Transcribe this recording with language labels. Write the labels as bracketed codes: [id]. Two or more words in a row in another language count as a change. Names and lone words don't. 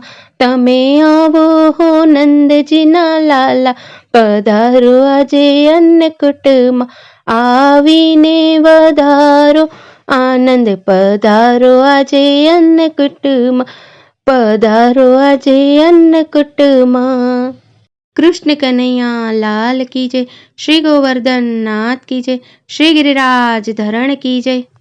[gu] તમે આવો હો નંદજીના લાલા, પધારો આજે અન્નકૂટમાં. આવીને વધારો આનંદ, પધારો આજે અન્નકૂટમાં. પધારો આજે અન્નકૂટમાં. [hi] कृष्ण कन्हैया लाल की जय। श्री गोवर्धन नाथ की जय। श्री गिरिराज धरण की जय।